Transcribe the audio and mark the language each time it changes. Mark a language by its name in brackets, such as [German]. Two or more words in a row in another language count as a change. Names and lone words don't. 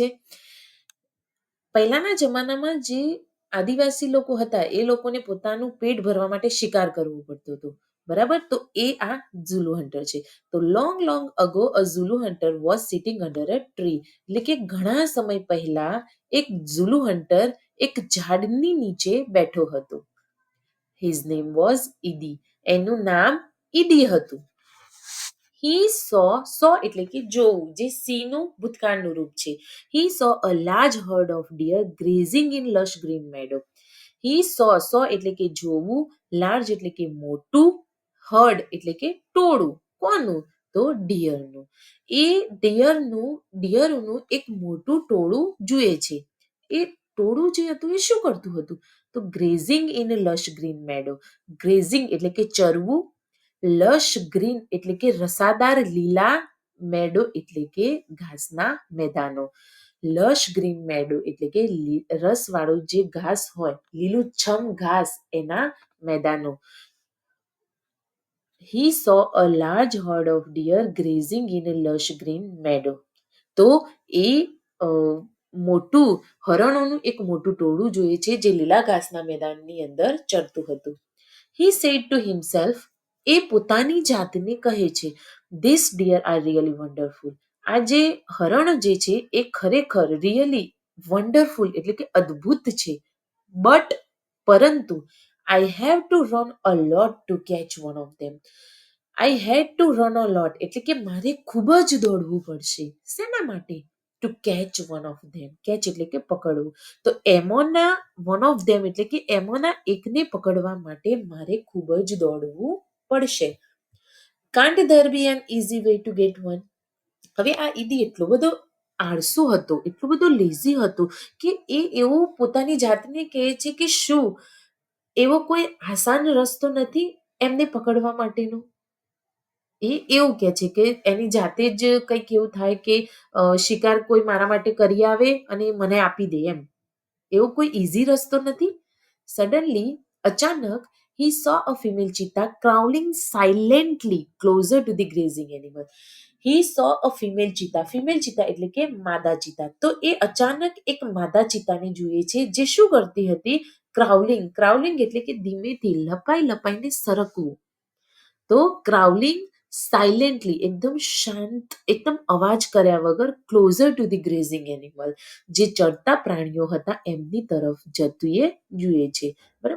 [Gujarati] પહેલાના જમાનામાં જે આદિવાસી લોકો હતા એ લોકોને પોતાનું પેટ ભરવા માટે શિકાર કરવું પડતું હતું, બરાબર? તો એ આ [English] Zulu hunter [Gujarati] છે. તો [English] long ago a Zulu hunter was sitting under a tree, [Gujarati] એટલે કે ઘણા સમય પહેલા એક [English] Zulu hunter [Gujarati] એક ઝાડની નીચે બેઠો હતો. [English] His name was Idi. [Gujarati] એનું નામ ઈદી હતું. [English] He saw [Gujarati] એટલે કે જોવું, જે સી નું ભૂતકાળનું રૂપ છે. [English] He saw a large herd of deer grazing in lush green meadow. He saw [Gujarati] એટલે કે જોવું, large એટલે કે મોટું, herd એટલે કે ટોળું. કોનું? તો ડિયરનું. એ ડિયરનું એક મોટું ટોળું જુએ છે. એ ટોળું જે હતું એ શું કરતું હતું? તો [English] grazing in lush green meadow. [Gujarati] ગ્રેઝિંગ એટલે કે ચરવું, [English] lush green [Gujarati] એટલે કે રસાદાર લીલા, મેડો એટલે કે ઘાસના મેદાનો. [English] lush green meadow [Gujarati] એટલે કે રસવાળું જે ઘાસ હોય, લીલુંછમ ઘાસ, એના મેદાનો. [English] He saw a large herd of deer grazing in a lush green meadow. [Gujarati] તો એ મોટું હરણોનું એક મોટું ટોળું જોઈએ છે જે લીલા ઘાસના મેદાનની અંદર ચરતું હતું. [English] He said to himself, [Gujarati] એ પોતાની જાતને કહે છે, [English] These deer are really wonderful. [Gujarati] આ જે હરણ જે છે એ ખરેખર [English] really wonderful [Gujarati] એટલે કે અદ્ભુત છે. [English] બટ પરંતુ I have to run a lot to catch one of them. I had to run a lot [Gujarati] એટલે કે મારે ખૂબ જ દોડવું પડશે. શેના માટે? [English] To catch one of them. Catch [Gujarati] એટલે કે પકડવું. તો એમોના [English] one of them [Gujarati] એટલે કે એમોના એકને પકડવા માટે મારે ખૂબ જ દોડવું પડશે. [English] Can't there be an easy way to get one? [Gujarati] હવે આ ઈદી એટલો બધો આળસુ હતો, એટલો બધો લેઝી હતો કે એ એવું પોતાની જાતને કહે છે કે શું એવો કોઈ આસાન રસ્તો નથી એમને પકડવા માટેનો? એ એવું કહે છે કે એની જાતે જ કંઈક એવું થાય કે શિકાર કોઈ મારા માટે કરી આવે અને મને આપી દે એમ. એવો કોઈ ઇઝી રસ્તો નથી. [English] સડનલી અચાનક he saw a female cheetah crawling silently closer to the grazing animal. He saw a female cheetah [Gujarati] એટલે કે માદા ચિત્તા. તો એ અચાનક એક માદા ચિત્તાને જુએ છે જે શું કરતી હતી? ક્રાઉલિંગ એટલે કે ધીમેથી લપાઈને સરકવું. તો [English] crawling silently [Gujarati] એકદમ શાંત, એકદમ અવાજ કર્યા વગર [English] closer to the grazing animal, [Gujarati] જે ચરતા પ્રાણીઓ હતા એમની તરફ જતું એ જુએ છે, બરાબર?